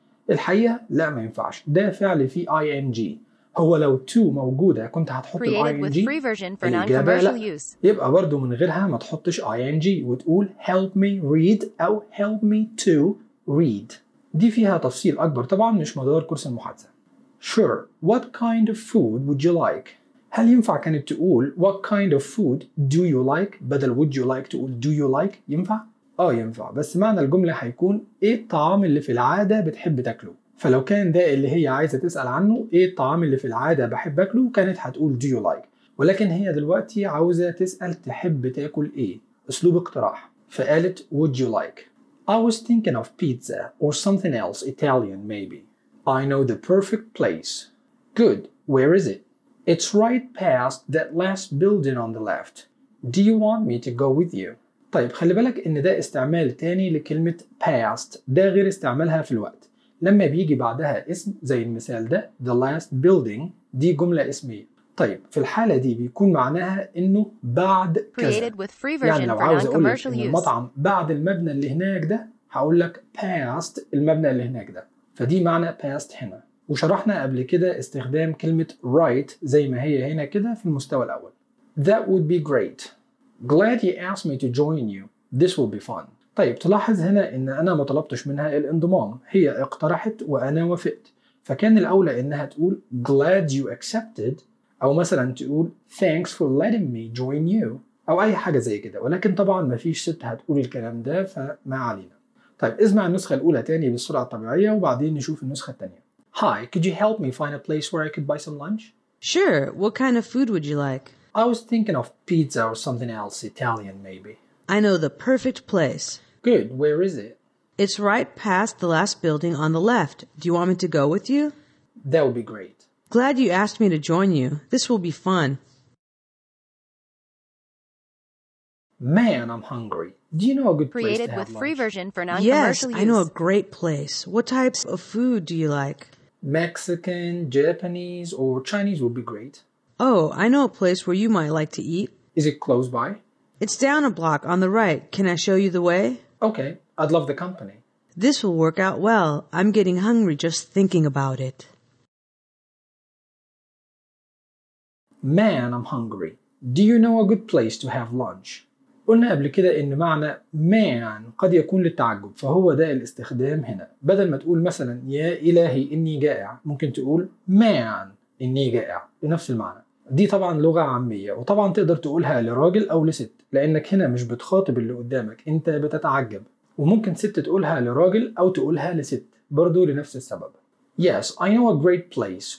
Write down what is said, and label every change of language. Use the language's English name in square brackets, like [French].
[Arabic] الحقيقة لا ما ينفعش، ده فعل فيه ing، هو لو to موجودة كنت هتحط ing الإجابة لا، يبقى برضو من غيرها ما تحطش ing وتقول help me read أو help me to read. دي فيها تفصيل أكبر طبعاً مش مدار كورس المحادثة. [English] Sure, what kind of food would you like? [Arabic] هل ينفع كانت تقول [English] what kind of food do you like [Arabic] بدل [English] would you like [Arabic] تقول [English] do you like؟ [Arabic] ينفع؟ ينفع، بس معنى الجملة هيكون إيه الطعام اللي في العادة بتحب تاكله؟ فلو كان ده اللي هي عايزة تسأل عنه إيه الطعام اللي في العادة بحب أكله كانت هتقول do you like، ولكن هي دلوقتي عاوزة تسأل تحب تاكل إيه؟ أسلوب اقتراح، فقالت would you like. [English] I was thinking of pizza or something else, Italian maybe. I know the perfect place. Good, where is it? It's right past that last building on the left. Do you want me to go with you? [Arabic] طيب خلي بالك ان ده استعمال تاني لكلمة past، ده غير استعمالها في الوقت. لما بيجي بعدها اسم زي المثال ده [English] the last building، [Arabic] دي جملة اسمية. طيب في الحالة دي بيكون معناها انه بعد كذا، يعني لو عاوز اقول المطعم بعد المبنى اللي هناك ده هقول لك past المبنى اللي هناك ده، فدي معنى past هنا. وشرحنا قبل كده استخدام كلمة right زي ما هي هنا كده في المستوى الاول. [English] That would be great. Glad you asked me to join you. This will be fun. [Arabic] طيب تلاحظ هنا ان انا ما طلبتش منها الانضمام، هي اقترحت وانا وافقت، فكان الاولى انها تقول [English] glad you accepted [Arabic] أو مثلا تقول [English] thanks for letting me join you [Arabic] أو أي حاجة زي كده، ولكن طبعا مفيش ست هتقول الكلام ده فما علينا. طيب اسمع النسخة الأولى تاني بالسرعة الطبيعية وبعدين نشوف النسخة التانية. [English] Hi, could you help me find a place where I could buy some lunch? Sure, what kind of food would you like? I was thinking of pizza or something else, Italian maybe. I know the perfect place. Good. Where is it? It's right past the last building on the left. Do you want me to go with you? That would be great. Glad you asked me to join you. This will be fun. Man, I'm hungry. Do you know a good place to have lunch? Created with free version for non-commercial yes, use. Yes, I know a great place. What types of food do you like? Mexican, Japanese, or Chinese would be great. Oh, I know a place where you might like to eat. Is it close by? It's down a block on the right. Can I show you the way? Okay, I'd love the company. This will work out well. I'm getting hungry just thinking about it. Man, I'm hungry. Do you know a good place to have lunch? [Arabic] قلنا قبل كده إن معنى man قد يكون للتعجب فهو ده الاستخدام هنا بدل ما تقول مثلا يا إلهي إني جائع ممكن تقول man إني جائع بنفس المعنى دي طبعا لغة عامية وطبعا تقدر تقولها لراجل أو لست لأنك هنا مش بتخاطب اللي قدامك أنت بتتعجب وممكن ست تقولها لراجل أو تقولها لست برضو لنفس السبب [English] Yes, I know a great place.